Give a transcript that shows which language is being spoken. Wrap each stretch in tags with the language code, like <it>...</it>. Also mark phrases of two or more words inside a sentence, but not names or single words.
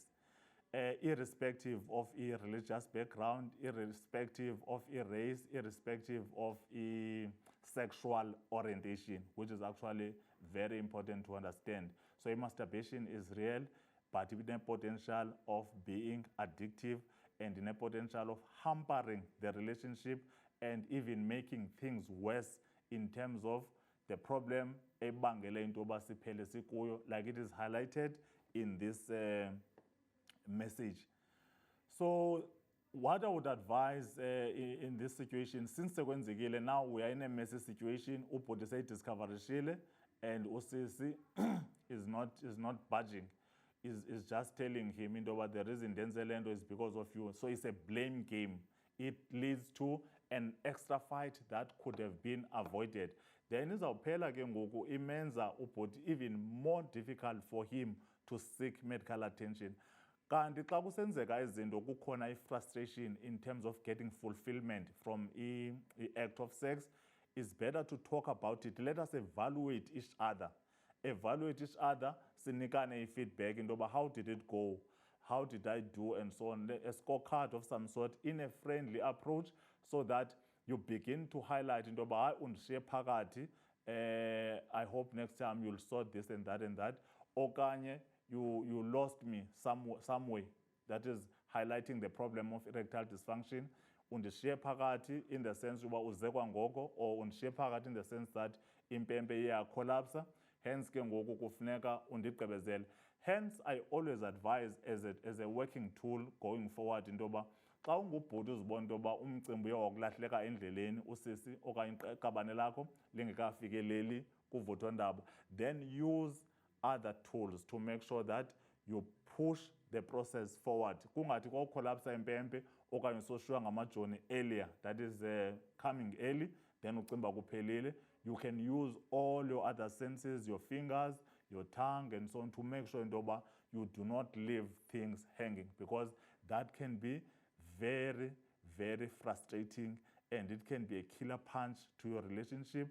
<en>Irrespective of a religious background, irrespective of a race, irrespective of a sexual orientation, which is actually very important to understand. So masturbation is real, but with a potential of being addictive and in a potential of hampering the relationship and even making things worse in terms of the problem</en> <xh>ebangele into yoba siphele sikuyo,</xh> <en>like it is highlighted in this message. So what I would advise in this situation, since sekwenzekile, now we are in a messy situation,</en> <xh>ubhuti seyidiscoverishile</xh> <en>and usisi is not budging. Is just telling him</en> <xh>into yoba</xh> <en>the reason</en> <xh>ndenze le nto</xh> <en>is because of you. So it's a blame game. It leads to an extra fight that could have been avoided. Then</en> <xh>izawuphela ke ngoku imenza ubhuti</xh> <en>even more difficult for him to seek medical attention.</en> <xh>Kanti xa kusenzeka izinto kukhona</xh> <en>frustration in terms of getting fulfillment from the act of sex, it's better to talk about it. Let us evaluate each other. Evaluate each other,</en> <xh>sinikane feedback into yoba</xh> <en>how did it go? How did I do? And so on. A scorecard of some sort in a friendly approach so that you begin to highlight</en> <xh>into yoba hayi undishiye phakathi,</xh> <en>I hope next time you'll sort this and that and that. Okanye you lost me some way. That is highlighting the problem of erectile dysfunction.</en> <xh>Undishiye phakathi</xh> <en>in the sense</en> <xh>yoba uze kwangoko, or undishiye phakathi</xh> <en>in the sense that</en> <xh>impempe iyakolapsa. Hence ke ngoku kufuneka undigqibezele.</xh> <en>Hence I always advise as a working tool going forward</en> <xh>into yoba xa ungubhuti uzibona into yoba umcimbi uye wakulahleka endleleni, usisi okanye iqabane lakho lingekafikeleli kuvuthondaba,</xh> <en>then use other tools to make sure that you push the process forward.</en> <xh>Kungathi kwawukholapsa impempe okanye usoshiywa ngamajoni</xh> <en>earlier, that is coming early,</en> <xh>then ucimba kuphelile.</xh> <en>You can use all your other senses, your fingers, your tongue, and so on, to make sure into you do not leave things hanging, because that can be very, very frustrating and it can be a killer punch to your relationship.</en>